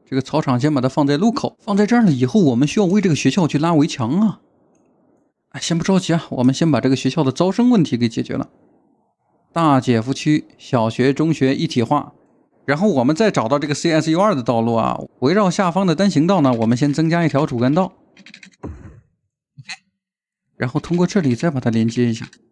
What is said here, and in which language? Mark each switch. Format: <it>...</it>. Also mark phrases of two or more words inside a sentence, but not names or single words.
<zh>這个草场先把它放在路口，放在这兒了以後，我們需要為這個學校去拉圍牆啊。先不着急啊，我們先把這個學校的招生問題給解決了。大姐夫區小學、中學一體化，然後我們再找到這個 CSU2 的道路啊，圍繞下方的單行道呢，我們先增加一條主幹道，然後通過這裡再把它連接一下。</zh>